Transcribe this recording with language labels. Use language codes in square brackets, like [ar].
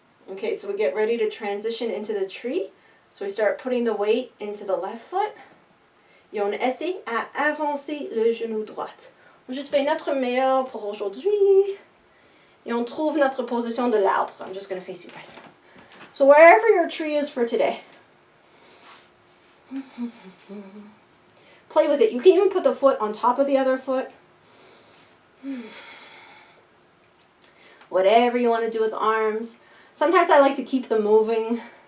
[en] Okay, so we get ready to transition into the tree. So we start putting the weight into the left foot. [fr] Et on essaie à avancer le genou droit. On juste fait notre meilleur pour aujourd'hui. Et on trouve notre position de l'arbre. [en] I'm just going to face you guys. So wherever your tree is for today, play with it. You can even put the foot on top of the other foot. Whatever you want to do with the arms. Sometimes I like to keep them moving.